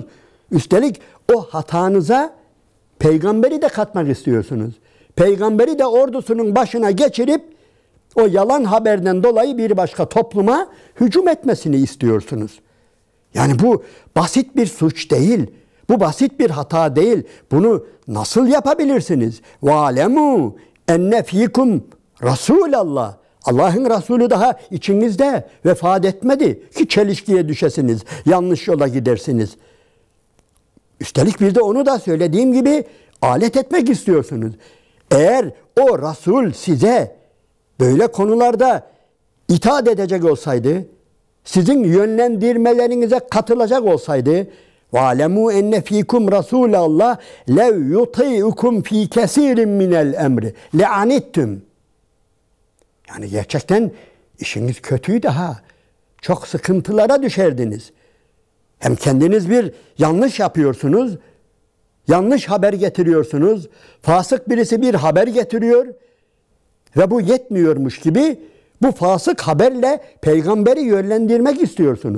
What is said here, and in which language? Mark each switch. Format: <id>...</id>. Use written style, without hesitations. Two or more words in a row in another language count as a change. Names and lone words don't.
<tr>Üstelik o hatanıza peygamberi de katmak istiyorsunuz. Peygamberi de ordusunun başına geçirip o yalan haberden dolayı bir başka topluma hücum etmesini istiyorsunuz. Yani bu basit bir suç değil. Bu basit bir hata değil. Bunu nasıl yapabilirsiniz?</tr> <ar>وَعَلَمُوا اَنَّ ف۪يكُمْ رَسُولَ اللّٰهِ.</ar> <tr>Allah'ın Resulü daha içinizde vefat etmedi ki çelişkiye düşesiniz, yanlış yola gidersiniz. Üstelik bir de onu da söylediğim gibi alet etmek istiyorsunuz. Eğer o Resul size böyle konularda itaat edecek olsaydı, sizin yönlendirmelerinize katılacak olsaydı,</tr> <ar>وَعَلَمُوا اَنَّ ف۪يكُمْ رَسُولَ اللّٰهِ لَوْ يُطِيعُكُمْ ف۪ي كَس۪يرٍ مِنَ الْاَمْرِ لَعَنِتْتُمْ.</ar> <tr>Yani gerçekten işiniz kötüydü ha. Çok sıkıntılara düşerdiniz. Hem kendiniz bir yanlış yapıyorsunuz. Yanlış haber getiriyorsunuz. Fasık birisi bir haber getiriyor. Ve bu yetmiyormuş gibi bu fasık haberle peygamberi yönlendirmek istiyorsunuz.</tr>